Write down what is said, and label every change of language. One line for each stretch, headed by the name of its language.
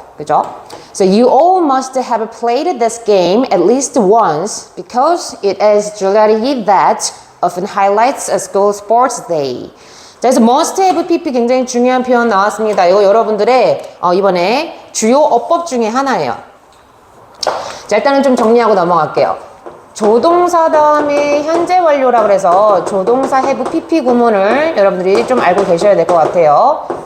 Korean: 그죠?
English: So you all must have played this game at least once because it is 줄다리기 that often highlights a school sports day.
Korean: 자, 그래서 must have pp 굉장히 중요한 표현 나왔습니다. 이거 여러분들의 이번에 주요 어법 중에 하나예요. 자, 일단은 좀 정리하고 넘어갈게요. 조동사 다음에 현재 완료라 그래서 조동사 have pp 구문을 여러분들이 좀 알고 계셔야 될 것 같아요.